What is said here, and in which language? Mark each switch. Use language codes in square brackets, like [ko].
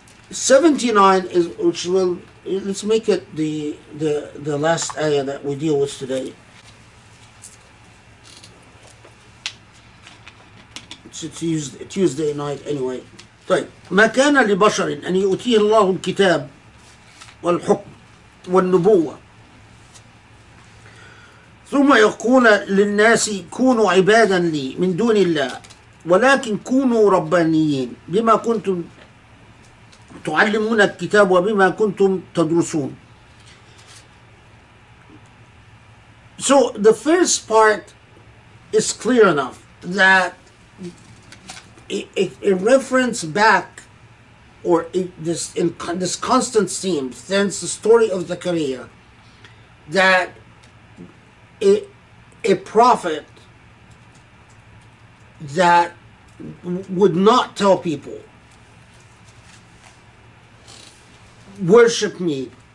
[en] $79 is, which will, let's make it the last ayah that we deal with today. It's Tuesday night anyway. [ar] طيب ما كان لبشر أن يؤتيه الله الكتاب والحكم والنبوة ثم يقول للناس كونوا عبادا لي من دون الله ولكن كونوا ربانيين بما كنتم تعلمون الكتاب وبما كنتم تدرسون. [en] So the first part is clear enough that a reference back, or this constant theme since the story of Zechariah, that a prophet that would not tell people, worship me.